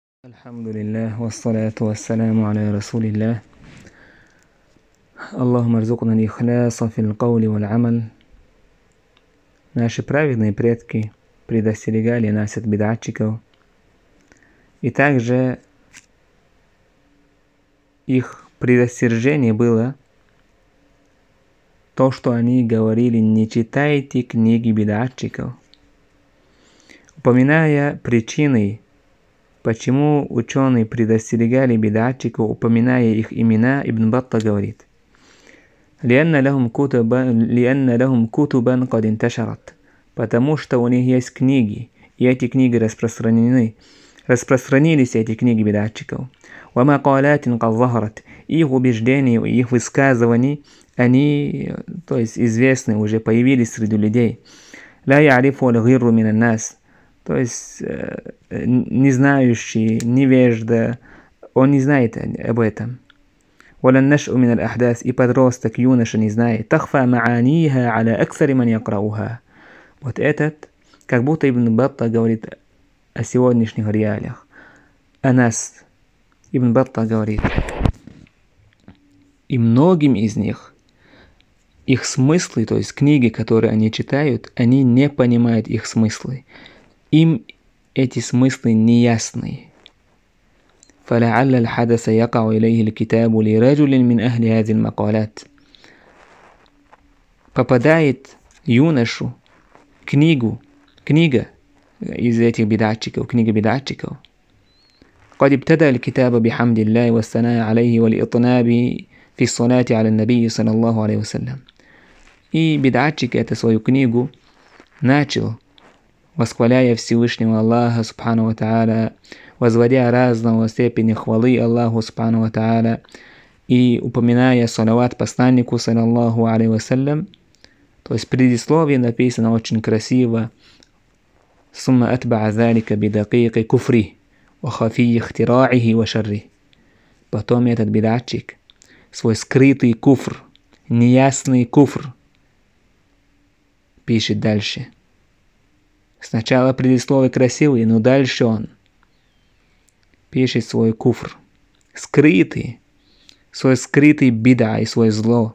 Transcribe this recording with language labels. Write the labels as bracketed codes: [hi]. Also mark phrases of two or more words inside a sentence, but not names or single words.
[ar] الحمد لله والصلاة والسلام على رسول الله. اللهم ارزقنا الإخلاص في القول والعمل. [ru] Наши праведные предки предостерегали нас от бидатчиков, и также их предостережение было то, что они говорили: не читайте книги бидатчиков, упоминая причины, почему ученые предостерегали бидатчиков, упоминая их имена. Ибн Батта говорит: [ar] لأن لهم كتبا قد انتشرت, [ru] потому что у них есть книги, и эти книги распространились эти книги бидатчиков. [ar] ومقالات قد ظهرت, [ru] их убеждения, их высказывания, они, то есть известны, уже появились среди людей. [ar] لا يعرف الغر من الناس, [ru] то есть не знающий, невежда, он не знает об этом. [ar] ولا النشأ من الأحداث, [ru] и подросток, юноша не знает. [ar] تخفى معانيها على أكثر من يقرأها. [ru] Вот этот, как будто Ибн Батта говорит о сегодняшних реалиях. О нас. Ибн Батта говорит: и многим из них, их смыслы, то есть книги, которые они читают, они не понимают их смыслы. Им эти смыслы неясны. [ar] فلعل الحدث يقع إليه الكتاب لرجل من أهل هذه المقالات. [ru] Попадает юношу книга из этих бидатчиков, книга бидатчиков. [ar] قد ابتدأ الكتاب بحمد الله والثناء عليه والإطناب في الصلاة على النبي صلى الله عليه وسلم. [ru] И бидатчик эту свою книгу начал, восхваляя Всевышнего Аллаха [ar] سبحانه وتعالى, [ru] возводя разного степени хвалы Аллаху [ar] سبحانه وتعالى [ru] и упоминая салават посланнику [ar] صلى الله عليه وسلم. [ru] То есть предисловие написано очень красиво: [ar] ثم أتبع ذلك بدقيق كفره وخفي اختراعه وشره. [ru] Потом этот бидатчик свой скрытый куфр, неясный куфр, пишет дальше. Сначала предисловие красивое, но дальше он пишет свой куфр, скрытый, свой скрытый бида и свое зло.